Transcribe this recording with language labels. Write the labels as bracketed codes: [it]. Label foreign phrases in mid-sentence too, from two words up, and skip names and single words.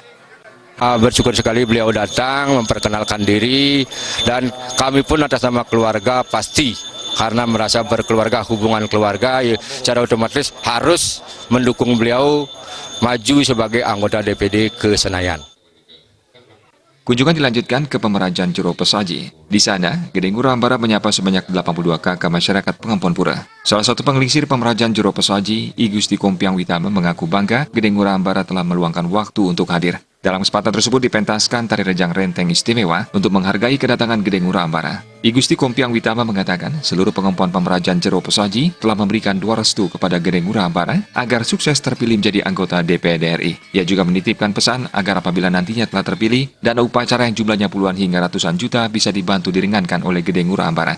[id] Bersyukur sekali beliau datang, memperkenalkan diri, dan kami pun atas nama keluarga pasti, karena merasa berkeluarga, hubungan keluarga, secara otomatis harus mendukung beliau maju sebagai anggota DPD ke Senayan. Kunjungan dilanjutkan ke Pemerajan Jero Pesaji. Di sana, Gede Ngurah Ambare menyapa sebanyak 82 kakak masyarakat pengompon pura. Salah satu pengelisir Pemerajan Jero Pesaji, I Gusti Kompiang Witama, mengaku bangga Gede Ngurah Ambare telah meluangkan waktu untuk hadir. Dalam kesempatan tersebut dipentaskan tari rejang renteng istimewa untuk menghargai kedatangan Gede Ngurah Ambare. I Gusti Kompiang Witama mengatakan seluruh pengompon Pemerajan Jero Pesaji telah memberikan doa restu kepada Gede Ngurah Ambare agar sukses terpilih menjadi anggota DPD RI. Ia juga menitipkan pesan agar apabila nantinya telah terpilih, dana upacara yang jumlahnya puluhan hingga ratusan juta bisa dibantu diringankan oleh Gede Ngurah Ambare.